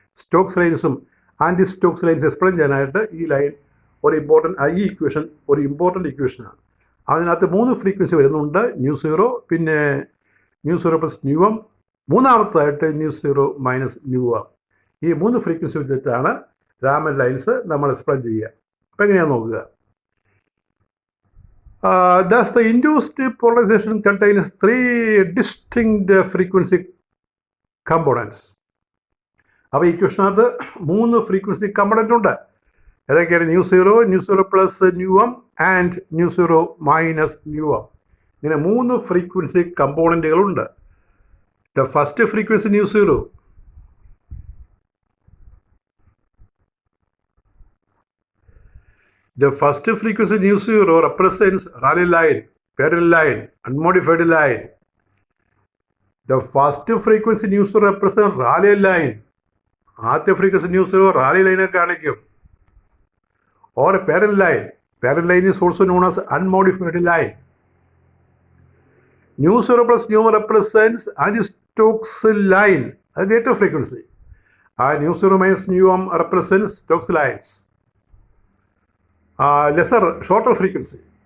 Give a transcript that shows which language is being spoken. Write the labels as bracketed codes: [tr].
[ml] Stokes ലൈൻസും anti Stokes lines explain ചെയ്യാനായിട്ട് ഈ line ഈ ഇക്വേഷൻ ഒരു ഇമ്പോർട്ടൻ്റ് ഇക്വേഷനാണ്. അതിനകത്ത് 3 ഫ്രീക്വൻസി വരുന്നുണ്ട്. μ0, പിന്നെ μ0 പ്ലസ് μm, മൂന്നാമത്തതായിട്ട് μ0 മൈനസ് μm. ഈ 3 ഫ്രീക്വൻസി വെച്ചിട്ടാണ് രാമൻ ലൈൻസ് നമ്മൾ എക്സ്പ്ലെയിൻ ചെയ്യുക. അപ്പോൾ എങ്ങനെയാണെന്ന് നോക്കുക. [en] Thus the induced polarization contains 3 distinct frequency components. [ml] അപ്പോൾ ഈ ഇക്വേഷനകത്ത് 3 ഫ്രീക്വൻസി കമ്പണൻ്റ് ഉണ്ട്. ഏതൊക്കെയാണ്? μ0, μ0 plus μm and μ0 minus μm. ഇങ്ങനെ 3 frequency കമ്പോണൻറ്റുകളുണ്ട്. [en] The first frequency μ0. The first frequency μ0 represents Rayleigh line, parallel line, unmodified line. The first frequency μ0 represents Rayleigh line. [ml] ആദ്യത്തെ frequency μ0 Rayleigh line കാണിക്കും. [en] Or a parallel line. Parallel line is also known as unmodified line. μ0 plus μm represents anti-Stokes line, a greater frequency. And μ0 minus μm represents Stokes lines, lesser, shorter frequency.